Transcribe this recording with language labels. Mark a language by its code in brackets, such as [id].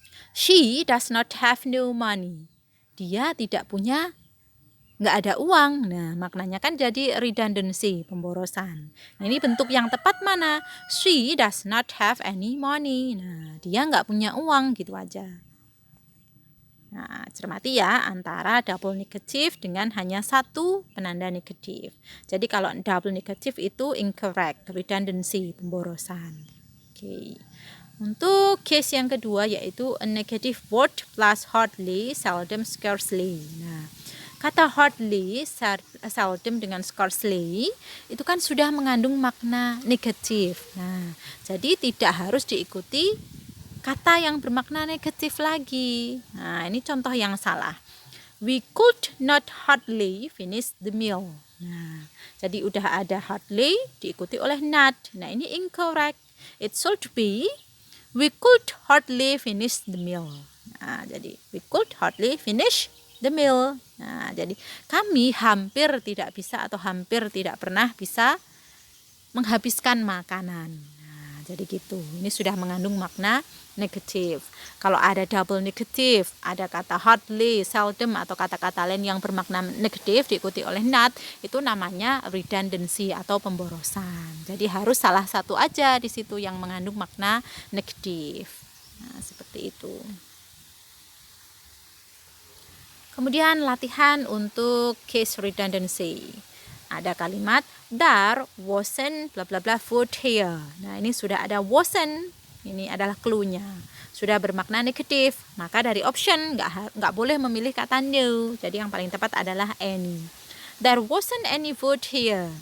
[en] She does not have no money. [id] Dia tidak punya, nggak ada uang. Nah, maknanya kan jadi redundancy, pemborosan. Nah, ini bentuk yang tepat mana? [en] She does not have any money. [id] Nah, dia nggak punya uang, gitu aja. Nah, cermati ya antara double negative dengan hanya satu penanda negatif. Jadi kalau double negative itu incorrect, redundancy, pemborosan. Oke. Untuk case yang kedua yaitu [en] a negative word plus hardly, seldom, scarcely. [id] Nah, kata hardly, seldom dengan scarcely itu kan sudah mengandung makna negatif. Nah, jadi tidak harus diikuti kata yang bermakna negatif lagi. Nah, ini contoh yang salah. [en] We could not hardly finish the meal. [id] Nah, jadi udah ada hardly diikuti oleh not. Nah, ini [en] incorrect. It should be we could hardly finish the meal. Nah, jadi we could hardly finish the meal. [id] Nah, jadi kami hampir tidak bisa atau hampir tidak pernah bisa menghabiskan makanan. Nah, jadi gitu. Ini sudah mengandung makna negatif. Kalau ada double negatif, ada kata hardly, seldom atau kata-kata lain yang bermakna negatif diikuti oleh not, itu namanya redundancy atau pemborosan. Jadi harus salah satu aja di situ yang mengandung makna negatif. Nah, seperti itu. Kemudian latihan untuk case redundancy. Ada kalimat [en] there wasn't bla bla bla food here. [id] Nah, ini sudah ada wasn't. Ini adalah clue-nya. Sudah bermakna negatif, maka dari option nggak boleh memilih kata no. Jadi yang paling tepat adalah any. [en] There wasn't any food here.